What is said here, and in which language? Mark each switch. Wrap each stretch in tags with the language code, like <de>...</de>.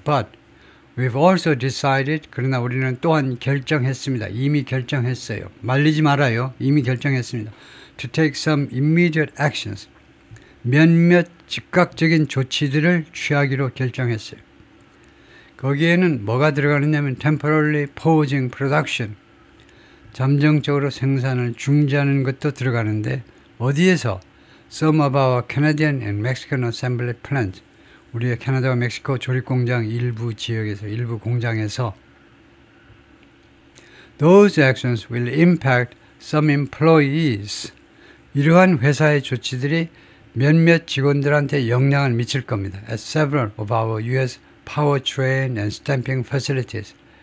<en>But we've also decided,</en> <ko>그러나 우리는 또한 결정했습니다. 이미 결정했어요. 말리지 말아요. 이미 결정했습니다.</ko> <en>To take some immediate actions.</en> <ko>몇몇 즉각적인 조치들을 취하기로 결정했어요. 거기에는 뭐가 들어가느냐면</ko> <en>temporarily pausing production.</en> <ko>잠정적으로 생산을 중지하는 것도 들어가는데 어디에서?</ko> <en>Some of our Canadian and Mexican assembly plants.</en> <ko>우리의 캐나다와 멕시코 조립공장 일부 지역에서, 일부 공장에서</ko> <en>Those actions will impact some employees.</en> <ko>이러한 회사의 조치들이 몇몇 직원들한테 영향을 미칠 겁니다.</ko> <en>At several of our U.S. powertrain and stamping facilities.</en>